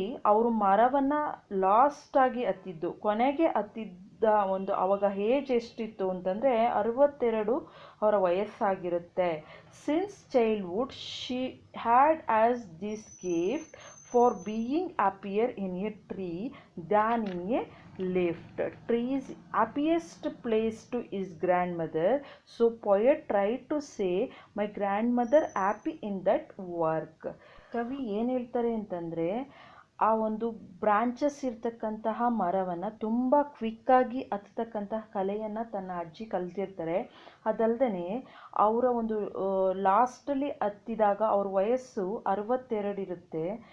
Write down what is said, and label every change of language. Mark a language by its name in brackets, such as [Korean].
[Kannada] ಅವರು ಮರವನ್ನು ಲಾಸ್ಟಾಗಿ ಹತ್ತಿದ್ದು, ಕೊನೆಗೆ ಹತ್ತಿದ್ದ ಒಂದು ಅವಾಗ ಏಜ್ ಎಷ್ಟಿತ್ತು ಅಂತಂದರೆ 62 ಅವರ ವಯಸ್ಸಾಗಿರುತ್ತೆ. [English] Since childhood she had as this gift for being happier in a tree than in a lift. Tree is happiest place to his grandmother. So poet tried to say my grandmother happy in that work. [Kannada] ಕವಿ ಏನು ಹೇಳ್ತಾರೆ ಅಂತಂದರೆ ಆ ಒಂದು branches ಇರ್ತಕ್ಕಂತಹ ಮರವನ್ನು ತುಂಬ ಕ್ವಿಕ್ಕಾಗಿ ಹತ್ತತಕ್ಕಂತಹ ಕಲೆಯನ್ನು ತನ್ನ ಅಜ್ಜಿ ಕಲ್ತಿರ್ತಾರೆ. ಅದಲ್ಲದೆ ಅವರ ಒಂದು ಲಾಸ್ಟಲ್ಲಿ ಹತ್ತಿದಾಗ ಅವ್ರ ವಯಸ್ಸು 62 ಇರುತ್ತೆ.